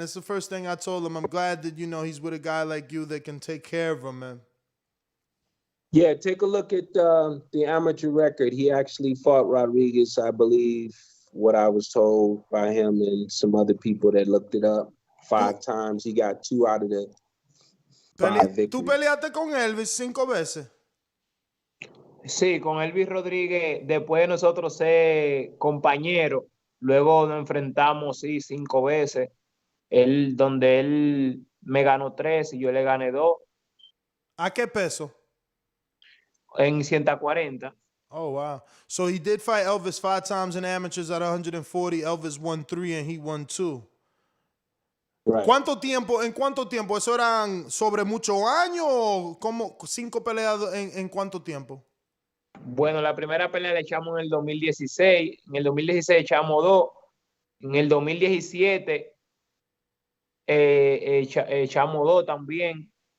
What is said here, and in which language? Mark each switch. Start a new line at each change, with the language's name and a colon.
English: It's the first thing I told him. I'm glad that, he's with a guy like you that can take care of him, man. Yeah, take a look at the amateur record. He actually fought Rodriguez, I believe, what I was told by him and some other people that looked it up, 5 times. He got 2 out of the 5 victories.
Spanish: ¿Tú peleaste con Elvis 5 veces? Sí, con Elvis Rodríguez, después de nosotros ser compañeros, luego nos enfrentamos, 5 veces. Donde él me ganó 3 y yo le gané 2. ¿A qué peso? En 140.
English: Oh, wow. So he did fight Elvis 5 times in amateurs at 140. Elvis won 3 and he won 2. Right.
Spanish: ¿En cuánto tiempo? ¿Eso eran sobre muchos años o como 5 peleas en cuánto tiempo? Bueno, la primera pelea la echamos en el 2016. En el 2016 echamos 2. En el 2017 echamos 2 también.